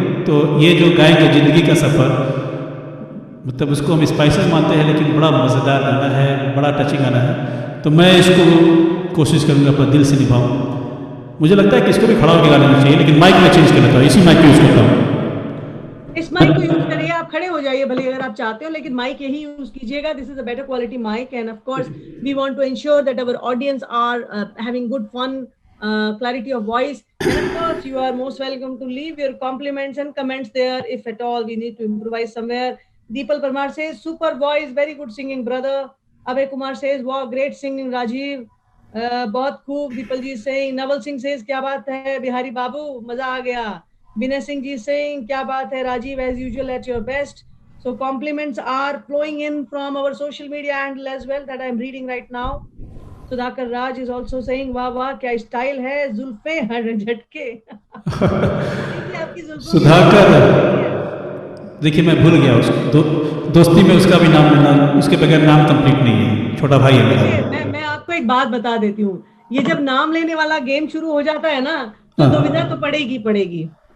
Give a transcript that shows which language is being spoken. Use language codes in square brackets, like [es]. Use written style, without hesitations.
[hi] तो ये जो गाएंगे ज़िंदगी का सफ़र, मतलब उसको हम स्पाइसेस मानते हैं, लेकिन बड़ा मज़ेदार गाना है, बड़ा टचिंग गाना है। तो मैं इसको कोशिश करूँगा अपना दिल से निभाऊँ। मुझे लगता है कि इसको भी खड़ा होकर गाना चाहिए, लेकिन माइक में चेंज कर लेता हूँ, इसी माइक को यूज़ करता हूँ। इस माइक को यूज करिए, आप खड़े हो जाइए भले अगर आप चाहते हो, लेकिन माइक यही यूज कीजिएगा। [en] This is a better quality mike, and of course we want to ensure that our audience are having good fun, clarity of voice, and of course you are most welcome to leave your compliments and comments there if at all we need to improvise somewhere. Deepal Parmar says super voice, very good singing brother. Abhay Kumar says wow, great singing Rajiv, [hi] बहुत खूब। The people जी saying, Naval Singh says क्या बात है बिहारी बाबू, मजा आ गया। [en] Vinay Singh ji saying [hi] क्या बात है [en] Rajiv, as usual at your best. So compliments are flowing in from our social media handle as well that I am reading right now. [hi] Sudhakar Raj [en] is also saying [hi] वाह वाह क्या style है, जुल्फे झटके। सुधाकर, देखिए मैं भूल गया उसको, दोस्ती में उसका भी नाम लेना, उसके बगैर नाम कंप्लीट नहीं है, छोटा भाई है मेरा। मैं आपको एक बात बता देती हूँ, ये जब नाम लेने वाला गेम शुरू हो जाता है ना, तो दुविधा तो पड़ेगी।